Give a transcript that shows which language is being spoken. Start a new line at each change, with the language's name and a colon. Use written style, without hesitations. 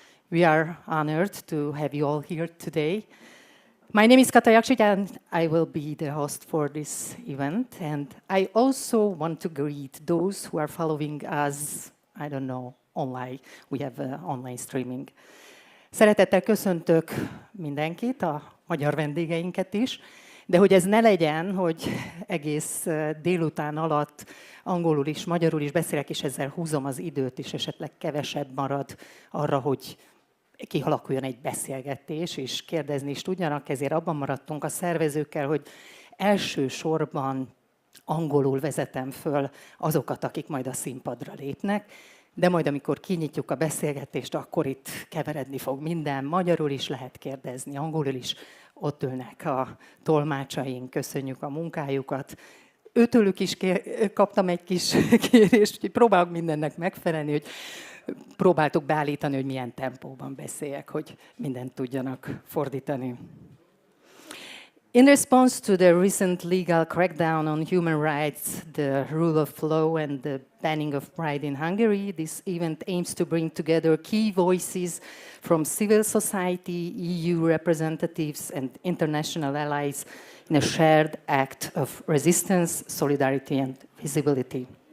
English: We are honored to have you all here today. My name is Kata Jakšić and I will be the host for this event. And I also want to greet those who are following us, I don't know, online. We have online streaming.
Hungarian: Szeretettel köszöntök mindenkit, a magyar vendégeinket is, de hogy ez ne legyen, hogy egész délután alatt angolul is, magyarul is beszélek, és ezzel húzom az időt, és esetleg kevesebb marad arra, hogy kialakuljon egy beszélgetés, és kérdezni is tudjanak, ezért abban maradtunk a szervezőkkel, hogy elsősorban angolul vezetem föl azokat, akik majd a színpadra lépnek, de majd amikor kinyitjuk a beszélgetést, akkor itt keveredni fog minden. Magyarul is lehet kérdezni, angolul is. Ott ülnek a tolmácsaink, köszönjük a munkájukat. Őtőlük is kaptam egy kis kérést, hogy próbálok mindennek megfelelni, hogy próbáltuk beállítani, hogy milyen tempóban beszéljek, hogy mindent tudjanak fordítani.
English: In response to the recent legal crackdown on human rights, the rule of law and the banning of pride in Hungary, this event aims to bring together key voices from civil society, EU representatives and international allies in a shared act of resistance, solidarity and visibility.